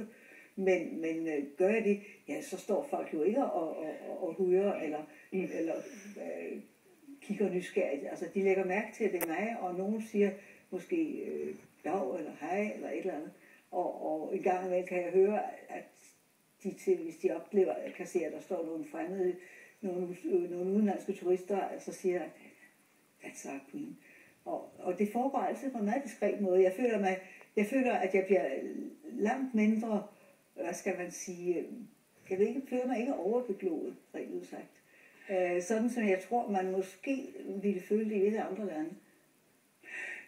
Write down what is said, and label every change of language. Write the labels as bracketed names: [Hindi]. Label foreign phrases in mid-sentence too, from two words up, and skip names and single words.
[Danish] Men gør jeg det, ja, så står folk jo ikke og hører eller kigger nysgerrigt. Altså, de lægger mærke til, at det er mig, og nogen siger måske dag eller hej eller et eller andet. Og en gang imellem kan jeg høre, at hvis de oplever, kan se, at der står nogle fremmede, nogle udenlandske turister, altså siger, [English] that's our queen. [Danish] Og det foregår altid på en meget diskret måde. Jeg føler, at jeg bliver langt mindre, hvad skal man sige, jeg føler mig ikke overbeglået, rent udsagt. Sådan som jeg tror, man måske ville føle det i visse andre lande.